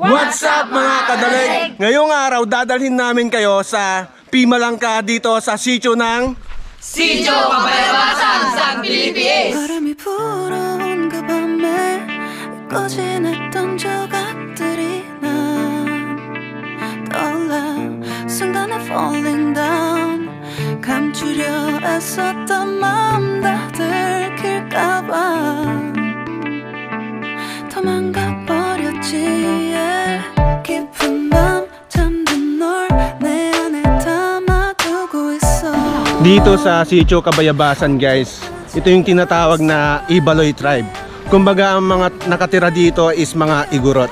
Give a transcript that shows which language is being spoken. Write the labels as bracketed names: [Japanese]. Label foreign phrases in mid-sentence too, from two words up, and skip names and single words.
[English] What's up [Filipino] mga kadalig? Ngayong araw dadalhin namin kayo sa Pimalangka dito sa sitio ng Sitio Kabayabasan, San Felipe. [Korean] 바람이 불어온 그 밤에 꺼진했던 조각들이 난 떠올라 순간에 falling down 감추려 애썼던 마음 다 들킬까봐 도망가 버렸지 yeah. 깊은 밤 잠든 널 내 안에 담아두고 있어. [Filipino] Dito sa sitio Kabayabasan guys, ito yung tinatawag na Ibaloy tribe. Kumbaga ang mga nakatira dito is mga Igorot.